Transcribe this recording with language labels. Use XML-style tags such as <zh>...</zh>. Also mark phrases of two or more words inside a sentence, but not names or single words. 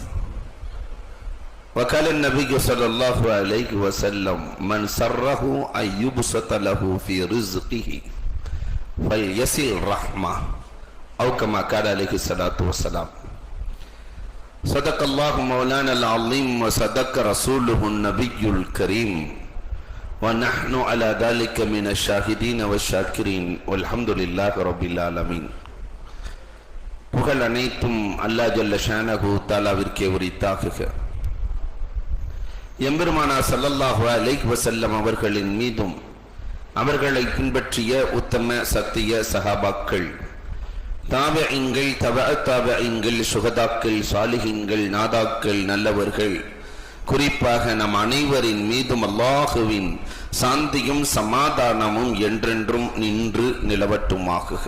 <ar>وقال النبي صلى الله عليه وسلم: من سره أن يبسط له في رزقه فليصل رحمه أو كما قال عليه الصلاة والسلام. صدق الله مولانا العظيم وصدق رسوله النبي الكريم ونحن على ذلك من الشاهدين والشاكرين والحمد لله رب العالمين.</ar> <ta>புகழ் அனைத்தும்</ta> <ar>الله جل شأنه</ar> <ta>தஆலாவிற்கே உரித்தாகுக. எம்பெருமானா</ta> <ar>صلى الله عليه وسلم</ar> <ta>அவர்களின் மீதும் அவர்களை பின்பற்றிய உத்தம சத்திய சஹாபாக்கள், தாபிஈன்கள், தாபிஈன்கள், சுஹதாக்கள், சாலிஹீன்கள், நாதாக்கள், நல்லவர்கள், குறிப்பாக நம் அனைவரின் மீதும் அல்லாஹுவின் சாந்தியும் சமாதானமும் என்றென்றும் நின்று நிலவட்டுமாகுக.</ta>